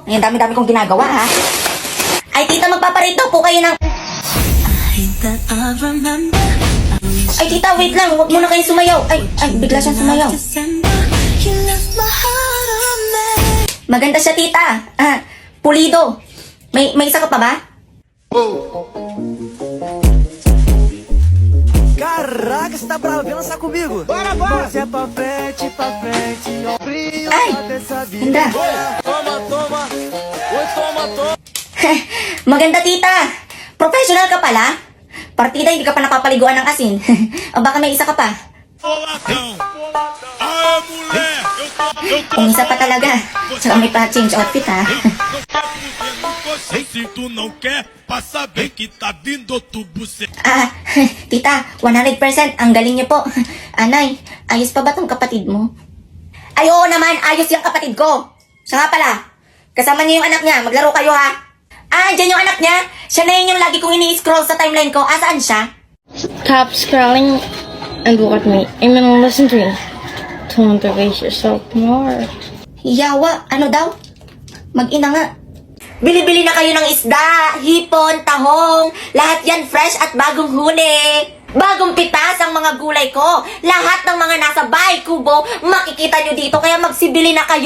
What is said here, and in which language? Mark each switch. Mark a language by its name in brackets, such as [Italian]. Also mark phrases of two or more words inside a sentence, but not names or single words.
[Filipino] Ayan, dami-dami kong ginagawa, ha? Ay, tita, magpaparate daw po kayo ng... Ay, tita, wait lang. Huwag muna kayo sumayaw. Ay, bigla siyang sumayaw. Maganda siya, tita. Pulido. May isa ka pa ba? [Portuguese] Caraca, você tá bravo? Vem dançar comigo. Bora, bora. Você é pra frente, ó. Frio, Ai, dessa vida. [Filipino] ganda. [Portuguese] Toma, toma. Oi, toma, toma. [Filipino] Maganda, tita. Professional ka pala. Partida, hindi ka pa napapaliguan ng asin. O baka may isa ka pa. Kung isa pa talaga. Tsaka may pa- [English] change outfit, [Filipino] ha? [Portuguese] Se tu não quer, passa bem que tá vindo outro buceta. [Filipino] Tita, 100% ang galing niyo po. Anay, ayos pa ba tong kapatid mo? Ay, oo naman, ayos yung kapatid ko. Siya nga pala, kasama niyo yung anak niya, maglaro kayo ha. Andyan yung anak niya. Siya na yun yung lagi kong ini-scroll sa timeline ko. Asaan siya? [English] Stop scrolling and look at me. And then listen to me. Don't waste yourself more. [Filipino] Yawa, ano daw? Mag-ina nga. Bili-bili na kayo ng isda, hipon, tahong, lahat yan fresh at bagong huli. Bagong pitas ang mga gulay ko. Lahat ng mga nasa bahay kubo, makikita nyo dito, kaya magsibili na kayo.